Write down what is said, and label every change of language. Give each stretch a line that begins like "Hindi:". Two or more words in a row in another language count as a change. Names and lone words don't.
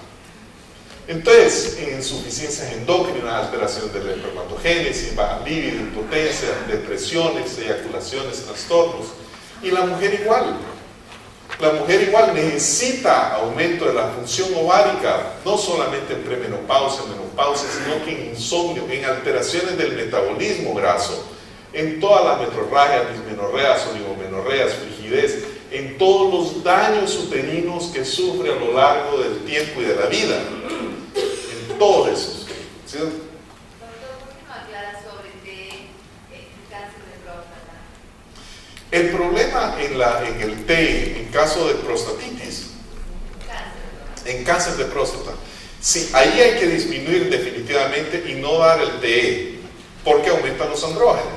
Spanish: Entonces, insuficiencias endocrinas, alteraciones de la espermatogénesis, baja libido, impotencia, depresiones, eyaculaciones, trastornos. Y la mujer igual. La mujer igual necesita aumento de la función ovárica, no solamente en premenopausia, menopausia, sino que en insomnio, en alteraciones del metabolismo graso, en todas las metrorragias, dismenorreas, oligomenorreas, frigidez, en todos los daños uterinos que sufre a lo largo del tiempo y de la vida. Todos esos. ¿Sí? Doctor, ¿por qué no aclara sobre el cáncer de próstata? El problema en el TE, en caso de prostatitis, en cáncer de próstata, sí, ahí hay que disminuir definitivamente y no dar el TE, porque aumentan los andrógenos.